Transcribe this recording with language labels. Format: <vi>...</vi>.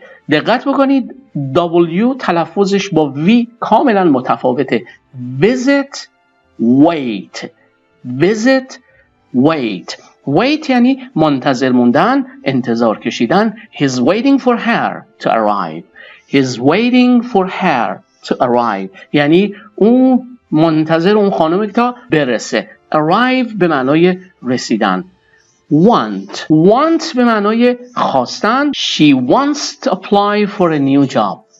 <fa>دقت بکنید W تلفظش با V کاملا متفاوته. Visit, wait یعنی منتظر موندن، انتظار کشیدن.</fa> <en>He's waiting for her to arrive.</en> <fa>یعنی اون منتظر اون خانم تا برسه. Arrive به معنای رسیدن. Want به معنای خواستن.</fa> <en>She wants to apply for a new job.</en>